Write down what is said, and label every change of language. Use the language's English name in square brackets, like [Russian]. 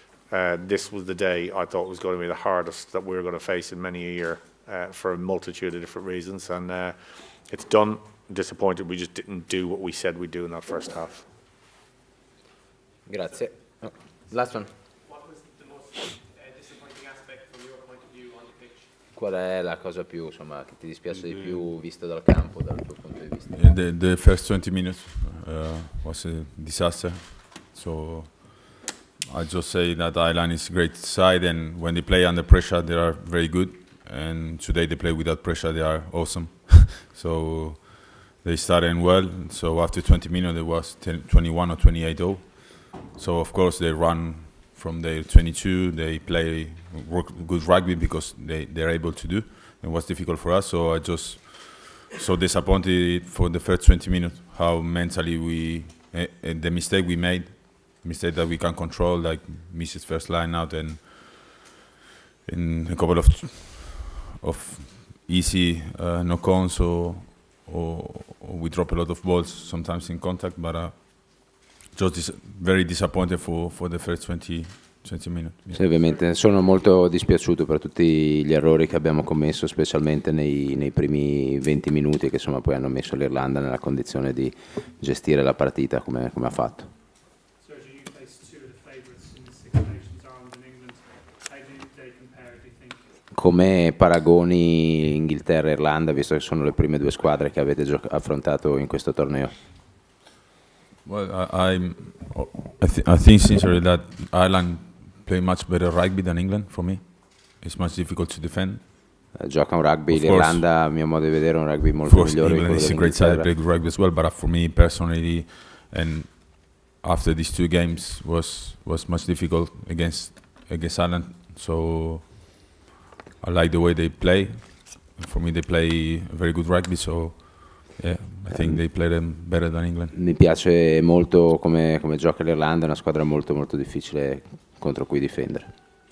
[English] This was the day I thought was going to be the hardest that we were going to face in many a year, for a multitude of different reasons. And it's done. Disappointed we just didn't do what we said we'd do in that first half. Grazie. Oh, last one. What was the most disappointing aspect from your point of view on the pitch? [Italian] Qual è la cosa più, insomma, che ti dispiace di più visto dal campo, dal tuo punto di vista? [English] The first 20 minutes was a disaster. So I just say that Ireland is a great side, and when they play under pressure, they are very good. And today they play without pressure, they are awesome. So they started well. So after 20 minutes, it was 21 or 28-0. So of course they run from their 22. They play good rugby because they're able to do. It was difficult for us. So I just so disappointed for the first 20 minutes how mentally the mistake we made, mistake that we can control, like misses first line out, and in a couple of easy knock-ons, or we drop a lot of balls sometimes in contact, but just very disappointed for the first 20 minutes. [Italian] Sì, ovviamente sono molto dispiaciuto per tutti gli errori che abbiamo commesso, specialmente nei primi 20 minuti, che insomma poi hanno messo l'Irlanda nella condizione di gestire la partita come ha fatto. [English] Sergio, you faced two of the favourites in the Six Nations, Ireland and England. How do they compare, do you think? [Italian] Come paragoni Inghilterra e Irlanda, visto che sono le prime due squadre che avete affrontato in questo torneo? [English] Well, I think sincerely that Ireland play much better rugby than England. For me, it's much difficult to defend. [Italian] Gioca un rugby, l'Irlanda a mio modo di vedere un rugby molto migliore. [English] England is a great side, play good rugby as well. But for me personally, and after these two games, was much difficult against Ireland. So I like the way they play. For me, they play very good rugby. So yeah, I think they play them better than England. [Italian] Mi piace molto come gioca l'Irlanda, è una squadra molto molto difficile contro cui difendere.